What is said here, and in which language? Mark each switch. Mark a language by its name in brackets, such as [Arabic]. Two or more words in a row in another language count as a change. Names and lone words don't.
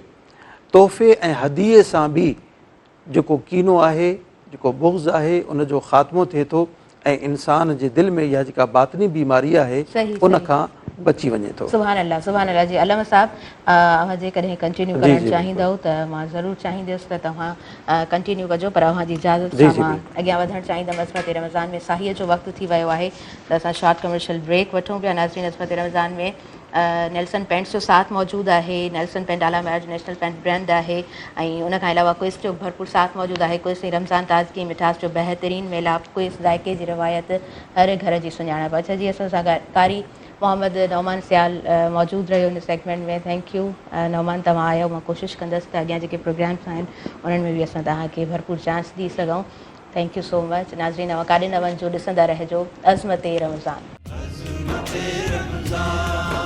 [Sindhi] तोहफ़े ऐं हदीए सां बि जेको कीनो आहे, जेको बुग़्ज़ आहे, उन जो ख़ात्मो थिए थो ऐं इंसान जे दिलि में इहा जेका बातिनी बीमारी आहे उन खां बची वञे थो। [Arabic] سبحان الله، سبحان الله. [Sindhi] जी अल्लामा साहब, अव्हां जेकॾहिं कंटिन्यू करणु चाहींदव त मां ज़रूरु चाहींदसि त तव्हां कंटिन्यू कजो, पर अव्हां जी इजाज़त सां मां अॻियां वधणु चाहींदमि। अस्फ़त रमज़ान में साहीअ जो वक़्तु थी वियो आहे त असां [English] short commercial break [Sindhi] वठूं पिया। नाज़रीन, अस्फ़त रमज़ान में नेल्सन पेंट्स जो साथ मौजूदु आहे। नेल्सन पेंट आला मैच [English] national paint brand [Sindhi] आहे ऐं उन खां अलावा क्विज़ जो भरपूर साथ मौजूदु आहे। क्विज़ ऐं रमज़ान ताज़गी मिठास जो बहितरीनु मेलाप, क्विज़ ज़ाइके जी रिवायत, हर घर जी सुञाणप। अच्छा जी, असां सां कारी मोहम्मद नौमान सियाल मौजूदु रहियो हिन सेगमेंट में। [English] thank you [Sindhi] नौमान, तव्हां आयो। मां कोशिशि कंदसि त अॻियां जेके प्रोग्राम्स आहिनि उन्हनि में बि असां तव्हांखे भरपूर चांस ॾेई सघूं। [English] thank you so much. [Sindhi] नाज़रीन, तव्हां काॾे न वञिजो, ॾिसंदा रहिजो अज़मत रमज़ान।